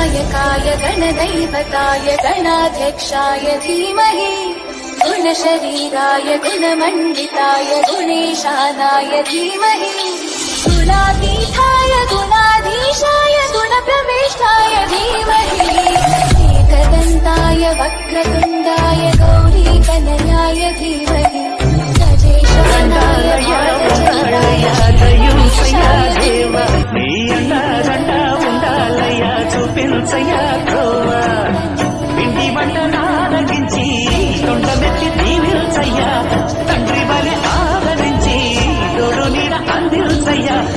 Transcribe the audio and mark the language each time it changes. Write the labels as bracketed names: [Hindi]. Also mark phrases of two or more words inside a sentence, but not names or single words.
[Sanskrit] गणनायकाय गणदैवताय गणाध्यक्षाय धीमहि गुणशरीराय गुणमण्डिताय गुणेशानाय धीमहि गुणातीताय गुणाधीशाय गुणप्रविष्टाय धीमहि एकदन्ताय वक्रतुण्डाय गौरीकनयाय धीमहि [Telugu] చూపించయ్యా త్రోవా పిండి వంట నారగించి తొండమెత్తి దీవిల్చయ్యా తండ్రి బలి ఆదరించి తోడు నీడ అందిల్చయ్యా